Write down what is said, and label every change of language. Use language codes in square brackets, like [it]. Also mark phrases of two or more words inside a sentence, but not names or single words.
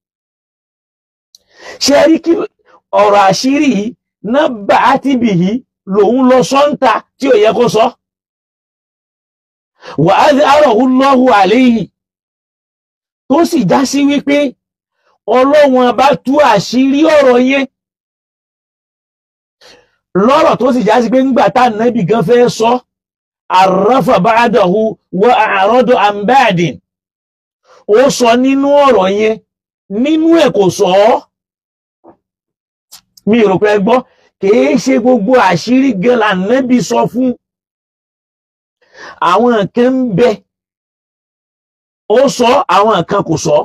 [yo] ṣe rí kí ọ̀rọ̀ àṣírí yìí [ar] نبأت به [yo] lòun lọ sọ́ńtà tí ò yẹ kó sọ. [ar] وأظهره الله عليه, [yo] tó sì já sí wípé Ọlọ́run bá tú àṣírí ọ̀rọ̀ yẹn lọ́rọ̀ tó sì já sí pé ńgbà tá ànábì gan fẹ́ sọ, [ar] عرف بعضه وأعرض عن بعض, [yo] ó sọ nínú ọ̀rọ̀ yẹn, nínú ẹ̀ kò sọ ọ́. mi rò pé gbọ́, kìí ṣe gbogbo àṣírí gan l'Ànábì sọ fún. àwọn kan ń bẹ ó sọ, àwọn kan kò sọ.